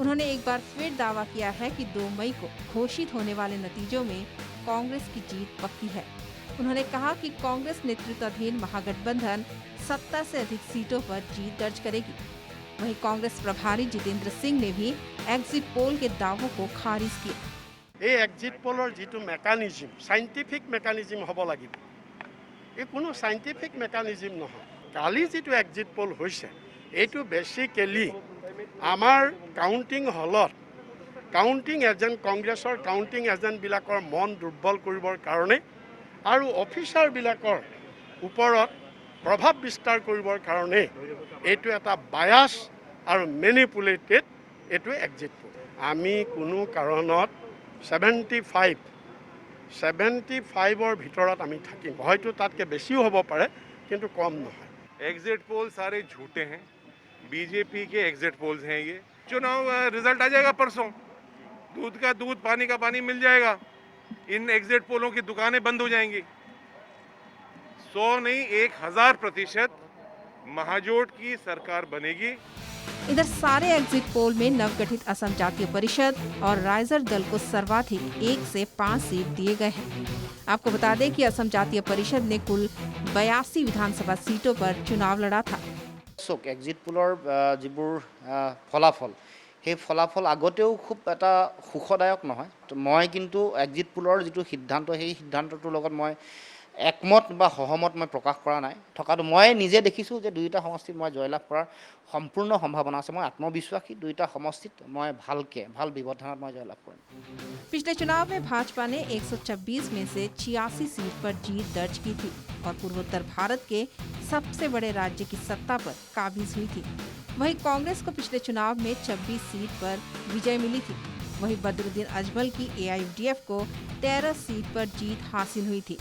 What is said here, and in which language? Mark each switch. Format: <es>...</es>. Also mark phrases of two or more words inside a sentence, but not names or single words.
<hi>उन्होंने एक बार फिर दावा किया है कि 2 मई को घोषित होने वाले नतीजों में कांग्रेस की जीत पक्की है। उन्होंने कहा कि कांग्रेस नेतृत्वाधीन महागठबंधन 70 से अधिक सीटों पर जीत दर्ज करेगी। वहीं कांग्रेस प्रभारी जितेंद्र सिंह ने भी</hi> <en>exit poll</en> <hi>के दावों को खारिज किया।</hi> <as>এই</as> <en>exit poll</en> <as>যিটো</as> <en>mechanism scientific mechanism</en> <as>হ'ব লাগিব, এই কোনো</as> <en>scientific mechanism</en> <as>নহয়। কালি যিটো</as> <en>exit poll</en> <as>হৈছে এইটো বেচিকেলি আমাৰ</as> <en>counting hall counting agent</en> <as>কংগ্ৰেছৰ</as> <en>counting agents</en> <as>মন দুৰ্বল কৰিবৰ কাৰণে আৰু অফিচাৰবিলাকৰ ওপৰত প্ৰভাৱ বিস্তাৰ কৰিবৰ কাৰণে এইটো এটা বায়াছ আৰু মেনিপুলেটেড এইটো</as> <en>exit poll.</en> <as>আমি কোনো কাৰণত 75-75 ভিতৰত আমি থাকিম, হয়তো তাতকৈ বেছিও হ'ব পাৰে কিন্তু কম নহয়।</as> <en>exit poll</en> <hi>सारे झूठे हैं, बीजेपी के</hi> <en>exit polls</en> <hi>हैं ये। चुनाव रिजल्ट आ जाएगा परसों, दूध का दूध पानी का पानी मिल जाएगा। इन</hi> <en>exit polls</en> <hi>की दुकानें बंद हो जाएंगी। 100 नहीं 1000% महाजोट की सरकार बनेगी। इधर सारे</hi> <en>exit poll</en> <hi>में नवगठित असम जातीय परिषद और राइजर दल को सर्वाधिक 1 से 5 सीट दिए गए हैं। आपको बता दें कि असम जातीय परिषद ने कुल 82 विधानसभा सीटों पर चुनाव लड़ा था।</hi> <en>exit poll</en> <as>যিবোৰ ফলাফল সেই ফলাফল আগতেও খুব এটা সুখদায়ক নহয়। তো মই কিন্তু</as> <en>exit poll</en> <as>যিটো সিদ্ধান্ত সেই সিদ্ধান্তটোৰ লগত মই একমত বা সহমত মই প্ৰকাশ কৰা নাই। থকাটো মই নিজে দেখিছোঁ যে দুইটা সমষ্টিত মই জয়লাভ কৰাৰ সম্পূৰ্ণ সম্ভাৱনা আছে। মই আত্মবিশ্বাসী দুইটা সমষ্টিত মই ভাল ব্যৱধানত মই জয়লাভ কৰিম।</as> <hi>पिछले चुनाव में भाजपा ने 126 में से 86 सीट पर जीत दर्ज की थी और पूर्वोत्तर भारत के सबसे बड़े राज्य की सत्ता पर काबिज हुई थी। वहीं कांग्रेस को पिछले चुनाव में 26 सीट पर विजय मिली थी। वहीं बदरुद्दीन अजमल की AIUDF को 13 सीट पर जीत हासिल हुई थी।</hi>